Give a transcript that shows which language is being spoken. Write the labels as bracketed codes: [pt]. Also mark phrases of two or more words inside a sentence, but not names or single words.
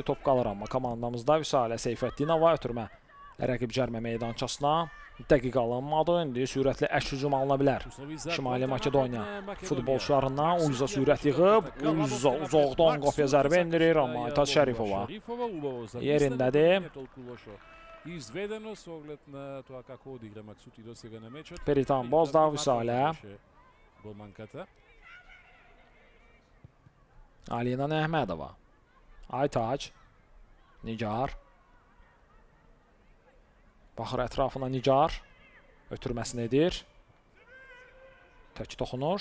[az] Top qalır amma komandamızda. Vüsalə Seyfəddinova ötürmə rəqib cərmə meydançasına. Dəqiq alınmadı. İndi sürətli əks hücum alına bilər. Şimali Makedoniya futbolçularından Uyza sürət yığıb. Uyza uzaqdan qapıya zərbə endirir, amma Aytaç Şərifova yerindədir. [mk] Изведено со оглед на тоа како одигра Максути досега на мечот. [az] Peritan Bozdağ, Vüsalə. [mk] Голманката. [az] Alina Əhmədova. Aytaç. Nigar. Baxır ətrafına Nigar. Ötürməsini edir. Tək toxunuş.